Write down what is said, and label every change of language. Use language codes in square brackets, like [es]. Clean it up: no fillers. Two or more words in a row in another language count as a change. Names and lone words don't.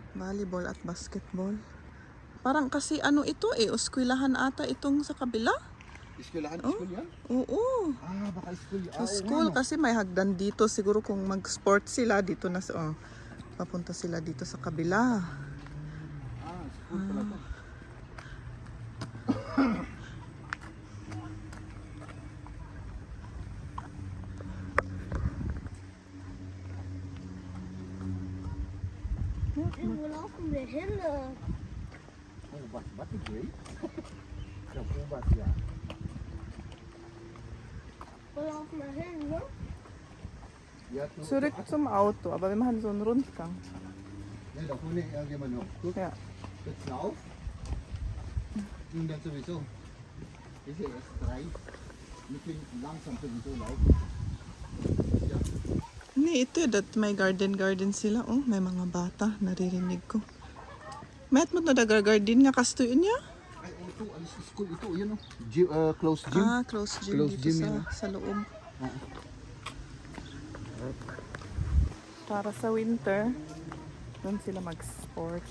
[tl] Volleyball at basketball. Parang kasi ano ito eh, eskwelahan ata itong sa kabila. Eskwelahan, Oh? school yan? Oo. Ah, baka school. Sa school kasi may hagdan dito. Siguro kung mag-sport sila dito na papunta sila dito sa kabila. Ah, school pala to. [de] Wo laufen wir hin? [tl] Ubas, ba't hindi? Sa ubas yan. [de] Wo laufen wir hin, ne? Zurück zum Auto, aber wir machen so einen Rundgang. Ja, da vorne irgendjemand noch. Guck, Ja. jetzt lauf. Ging dann sowieso. Ist ja erst 3. Wir können langsam sowieso laufen. Ja. [tl] Hindi, ito that may garden sila. Oh, may mga bata. Naririnig ko. [ilo] Mayat mo na daga-garden nga kasto yun niya? [tl] Ay, ito, alis sa school. Ito, yun o. [en] Close gym. Ah, close gym [tl] Close dito gym sa, yun. sa loob. Oo. Para sa winter, doon sila mag-sports.